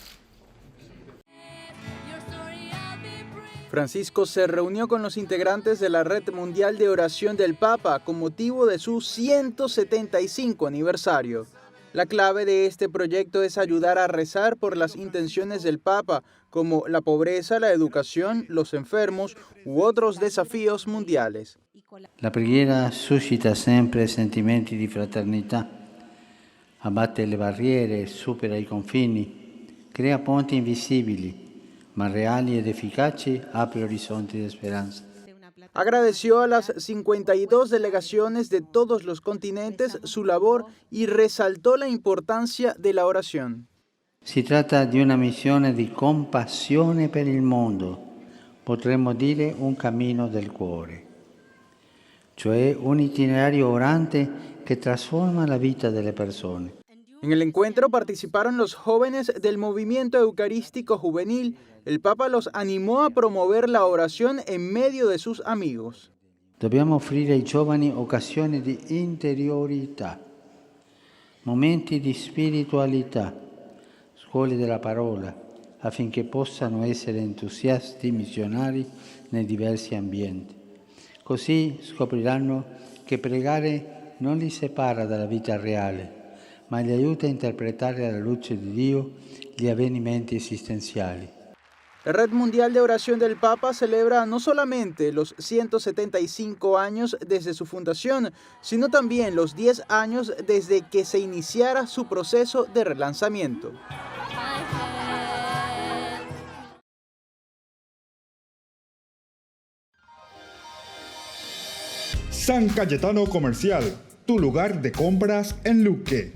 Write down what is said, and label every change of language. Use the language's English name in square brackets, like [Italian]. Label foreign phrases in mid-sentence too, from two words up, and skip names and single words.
[Spanish] Francisco se reunió con los integrantes de la Red Mundial de Oración del Papa con motivo de su 175 aniversario. La clave de este proyecto es ayudar a rezar por las intenciones del Papa, como la pobreza, la educación, los enfermos u otros desafíos mundiales. [Italian] La preghiera suscita sempre sentimenti di fraternità, abbatte le barriere, supera i confini, crea ponti invisibili, ma reali ed efficaci, apre horizonti [Spanish] de esperanza. Agradeció a las 52 delegaciones de todos los continentes su labor y resaltó la importancia de la oración. [Italian] Si tratta di una missione di compassione per il mondo, potremmo dire un cammino del cuore, cioè un itinerario orante che trasforma la vita delle persone. [Spanish] En el encuentro participaron los jóvenes del movimiento eucarístico juvenil. El Papa los animó a promover la oración en medio de sus amigos. [Italian] Dobbiamo offrire ai giovani occasioni di interiorità, momenti di spiritualità, scuole della parola, affinché possano essere entusiasti missionari nei diversi ambienti. Così scopriranno che pregare non li separa dalla vita reale, ma li aiuta a interpretare alla luce di Dio gli avvenimenti esistenziali. [Spanish] La Red Mundial de Oración del Papa celebra no solamente los 175 años desde su fundación, sino también los 10 años desde que se iniciara su proceso de relanzamiento. San Cayetano Comercial, tu lugar de compras en Luque.